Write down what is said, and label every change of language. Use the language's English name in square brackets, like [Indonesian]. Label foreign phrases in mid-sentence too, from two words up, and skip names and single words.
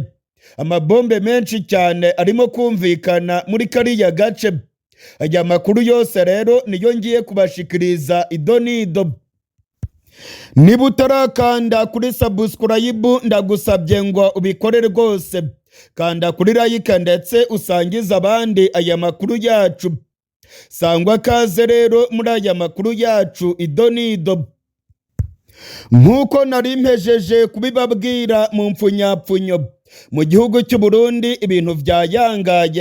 [Kinyarwanda] Amabombe menshi cyane arimo kumvikana muri kariya gace. Aya makuru yose rero niyo ngiye kubashikiriza idonido. Niba utarakanda kuri subscribe ndagusabye ngo ubikore rwose. Kanda kuri like ndetse usangiza abandi aya makuru yacu. Sangwa kaze rero muri aya makuru yacu idonido. Nk'uko nari mpejeje kubibabwira mu mpfunyapfunyo, mu gihugu cy'u Burundi ibintu byayangaye.